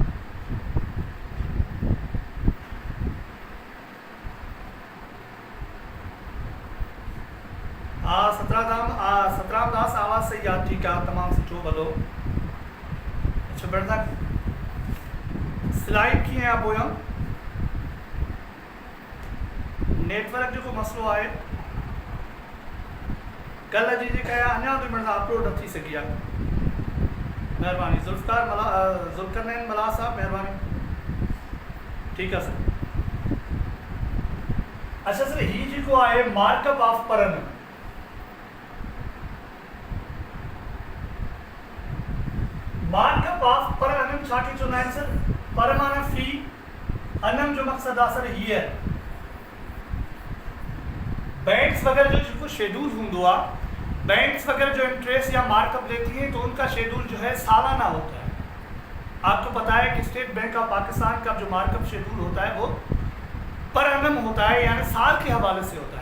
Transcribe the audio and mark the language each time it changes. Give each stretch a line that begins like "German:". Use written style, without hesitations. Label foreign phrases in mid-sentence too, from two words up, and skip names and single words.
Sindhi: हाँ सतराम दास आवाज़ सही आहे, ठीकु आहे, तमामु सुठो भलो। अच्छा बढ़िया, स्लाइड कीअं आहे पोयां? नेटवर्क जो मसलो है, कल जी जेका अञा ताईं मेरे अपलोड न थी सकी आहे। महिरबानी ज़ुल्करनैन मला साहब, महिरबानी,
Urdu: ٹھیک ہے سر.
Sindhi: अच्छा सर, ही जेको आहे
English: markup of per annum, markup of per annum
Sindhi: छा के चवंदा आहिनि सर? पर माना फी, एनम जो मक़सद आहे सर हीअ बैंक्स वगैरह जो जो शेड्यूल
Urdu: ہوں گے، بینکس وغیرہ جو انٹرسٹ یا مارک اپ لیتی ہیں تو ان کا شیڈول جو ہے سالانہ ہوتا ہے. آپ کو پتہ ہے کہ اسٹیٹ بینک آف پاکستان کا جو مارک اپ شیڈول ہوتا ہے وہ
English: per annum
Urdu: ہوتا ہے، یعنی سال کے حوالے سے ہوتا ہے.